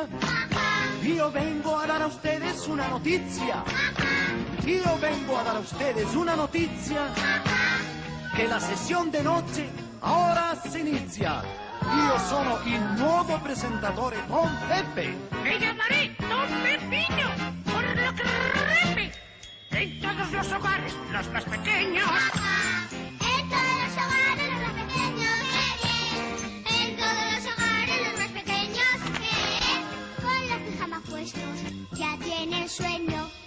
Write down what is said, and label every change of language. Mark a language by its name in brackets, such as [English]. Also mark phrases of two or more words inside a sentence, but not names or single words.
[Spanish] Yo vengo a dar a ustedes una noticia. Yo vengo a dar a ustedes una noticia. [Italian] Que la sessione di noche ora si inizia. Io sono il nuovo presentatore Don Pepe. [Spanish] Me llamaré Don Pepino, por lo que repe. En todos los hogares, los más pequeños. En todos los hogares los más pequeños, en todos los hogares los más pequeños, con los pijamas puestos, ya tienen sueño.